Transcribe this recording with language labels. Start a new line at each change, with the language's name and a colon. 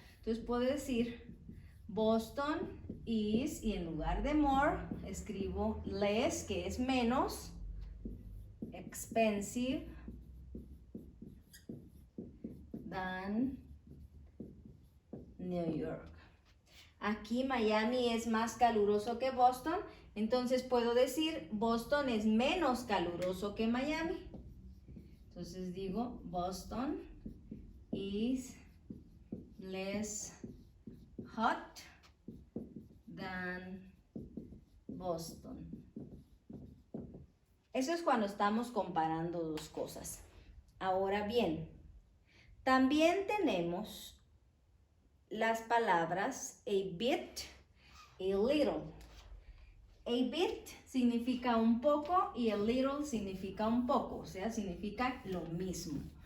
Spanish: Entonces puedo decir
English: Boston is,
Spanish: y en lugar de more, escribo less, que es menos,
English: expensive than New York.
Spanish: Aquí Miami es más caluroso que Boston, entonces puedo decir Boston es menos caluroso que Miami. Entonces digo
English: Boston is less hot than Boston.
Spanish: Eso es cuando estamos comparando dos cosas. Ahora bien, también tenemos las palabras a bit y little. A bit significa un poco y a little significa un poco, o sea, significa lo mismo.